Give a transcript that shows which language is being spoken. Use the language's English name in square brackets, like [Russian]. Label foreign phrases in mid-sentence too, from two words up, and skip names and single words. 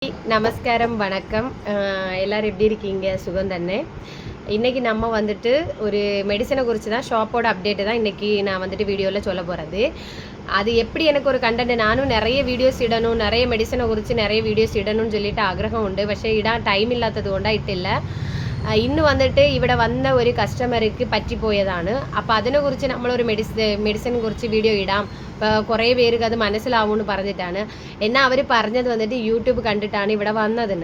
[Tamil] நமஸ்காரம் வணக்கம். எல்லோரும் எப்படி இருக்கீங்க? சுகம் தானே? இன்றைக்கி நம்ம வந்துட்டு ஒரு மெடிசனை குறித்து தான், ஷாப்போட அப்டேட்டு தான் இன்றைக்கி நான் வந்துட்டு வீடியோவில் சொல்ல போகிறது. அது எப்படி எனக்கு ஒரு கண்டென்ட், நானும் நிறைய வீடியோஸ் இடணும், நிறைய மெடிசனை குறித்து நிறைய வீடியோஸ் இடணும்னு சொல்லிட்டு [Malayalam] ആഗ്രഹം ഉണ്ട്. പക്ഷേ ഇടാൻ ടൈം ഇല്ലാത്തത് കൊണ്ടായിട്ടില്ല. ഇന്ന് വന്നിട്ട് ഇവിടെ വന്ന ഒരു കസ്റ്റമർക്ക് പറ്റിപ്പോയതാണ്. അപ്പോൾ അതിനെക്കുറിച്ച് നമ്മളൊരു മെഡിസിനെ കുറിച്ച് വീഡിയോ ഇടാം, കുറേ പേർക്ക് അത് മനസ്സിലാവുമെന്ന് പറഞ്ഞിട്ടാണ്. എന്നാൽ അവർ പറഞ്ഞത് വന്നിട്ട് യൂട്യൂബ് കണ്ടിട്ടാണ് ഇവിടെ വന്നതെന്ന്.